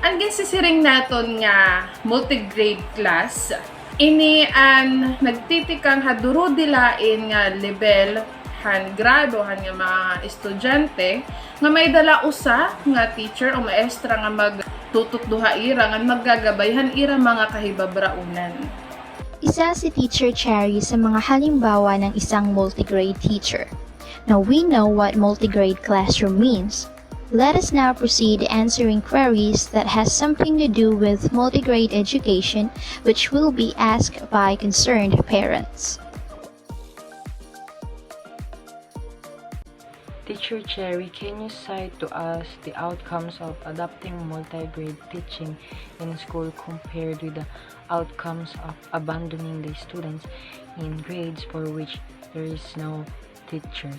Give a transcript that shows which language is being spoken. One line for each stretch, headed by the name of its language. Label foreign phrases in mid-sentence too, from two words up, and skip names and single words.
Waray: Ang ginsisiring naton nga
English: multigrade class
Waray: ini ang nagtitikang ha duro dilain nga level han grado han nga mga estudyante nga may dala usa nga teacher o maestra nga magtutudloha ira nga maggagabayhan ira mga kahibabraunan.
Filipino: Isa si Teacher Cherry sa mga halimbawa ng isang multigrade teacher.
English: Now we know what multigrade classroom means. Let us now proceed answering queries that has something to do with multigrade education, which will be asked by concerned parents. Teacher Cherry, can you cite to us the outcomes of adopting multi-grade teaching in school compared with the outcomes of abandoning the students in grades for which there is no teachers?